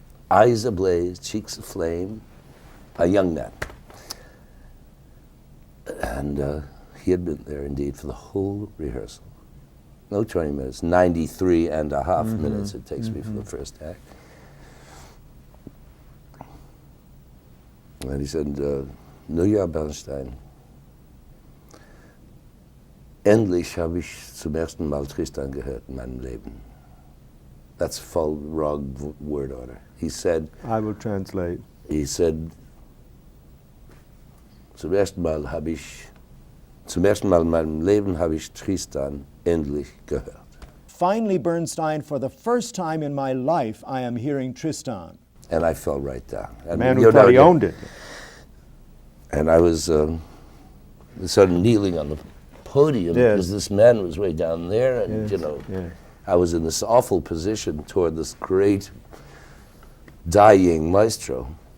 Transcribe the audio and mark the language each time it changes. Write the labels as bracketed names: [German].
[English] Eyes ablaze, cheeks aflame, a young man. And he had been there indeed for the whole rehearsal. No 20 minutes, 93 and a half minutes it takes me for the first act. And he said, [German] Leonard Bernstein, endlich habe ich zum ersten Mal Tristan gehört in meinem Leben. [English] That's full wrong word order. He said, I will translate. He said, [German] zum ersten Mal in meinem Leben habe ich Tristan endlich gehört. [English] Finally, Bernstein, for the first time in my life, I am hearing Tristan. And I fell right down. The man who thought he owned it. And I was sort of kneeling on the podium because this man was way down there, and I was in this awful position toward this great dying maestro.